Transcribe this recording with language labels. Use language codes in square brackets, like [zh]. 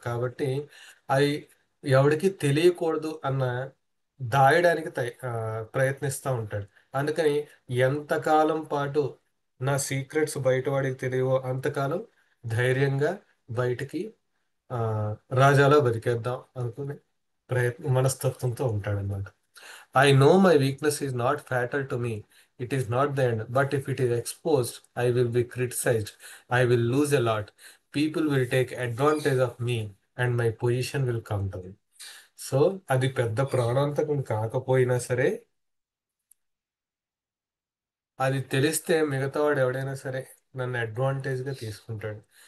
[te] కాబట్టి అవి ఎవడికి తెలియకూడదు అన్న దాయడానికి ప్రయత్నిస్తూ ఉంటాడు. అందుకని ఎంతకాలం పాటు నా సీక్రెట్స్ బయట వాడికి తెలియవో అంతకాలం ధైర్యంగా బయటికి ఆ రాజాలా బతికేద్దాం అనుకునే మనస్తత్వంతో ఉంటాడన్నమాట. [en] I know my weakness is not fatal to me. It is not the end. But if it is exposed, I will be criticized. I will lose a lot. People will take advantage of me and my position will come to me. [te] So అది పెద్ద ప్రాణాంతకం కాకపోయినా సరే, అది తెలిస్తే మిగతా వాడు ఎవడైనా సరే నన్ను అడ్వాంటేజ్గా తీసుకుంటాడు.